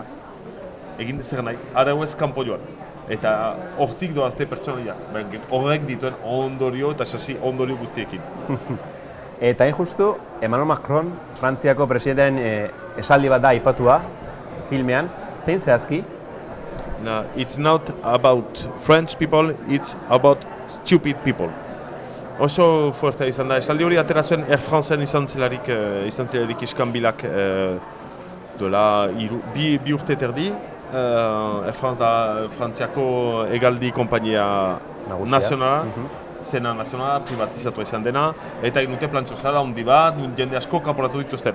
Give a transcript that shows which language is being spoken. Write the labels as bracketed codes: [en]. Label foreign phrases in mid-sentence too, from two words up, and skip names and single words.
[eu] Egin zer nahi, arauez kanpo joan. Eta hortik doazte pertsonaia, horrek dituen ondorio eta sasi ondorio guztiekin. Eta hain justu, Emmanuel Macron, Frantziako presidentearen esaldi bat da aipatua filmean, zein zehazki? [en] It's not about French people, it's about stupid people. [eu] Oso fuertea izan da, esaldi hori atera zuen Air Franceen izan zelarik iskanbilak duela bi urte terdi. Air France da Frantziako hegaldi konpainia nazionala, zena nazionala, privatizatu izan dena, eta egin dute plantxo zara handi bat, jende asko kanporatu dituzten.